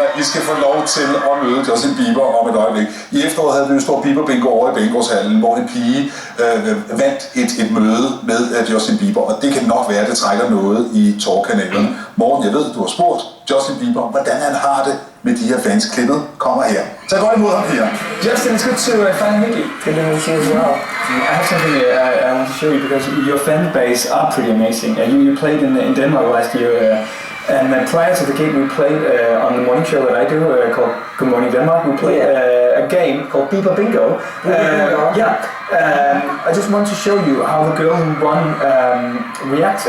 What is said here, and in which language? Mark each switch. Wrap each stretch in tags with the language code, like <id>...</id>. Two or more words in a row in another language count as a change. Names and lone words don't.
<da>I skal få lov til at møde Justin Bieber om et øjeblik. I efteråret havde vi jo stor Bieber-bingo over i Banegårdshallen, hvor en pige vandt et møde med Justin Bieber. Og det kan nok være, at det trækker noget i tårkanalerne. Morten, jeg ved, du har spurgt Justin Bieber, hvordan han har det med de her fans. Klippet kommer her. Så godt imod ham her.</da> <en>Justin, it's good to finally meet you. Good to meet you as well. I have something I want to show you because your fan base are pretty amazing. You played in Denmark last year, and prior to the game we played on the morning show that I do called Good Morning Denmark. We played a game called Bieber Bingo. I just want to show you how the girl who won reacted.</en>